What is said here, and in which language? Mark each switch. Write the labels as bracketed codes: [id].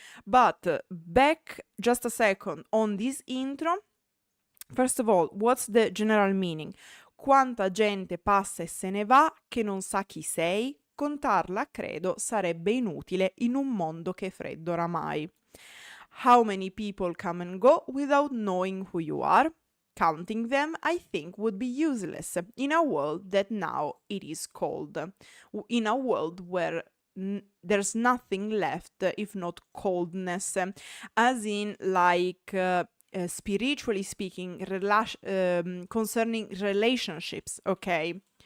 [en] But back just a second on this intro. First of all, what's the general meaning? [it] Quanta gente passa e se ne va che non sa chi sei, contarla credo sarebbe inutile in un mondo che è freddo oramai. [en] How many people come and go without knowing who you are? Counting them, I think, would be useless in a world that now it is cold. In a world where there's nothing left if not coldness, as in like spiritually speaking, concerning relationships, okay?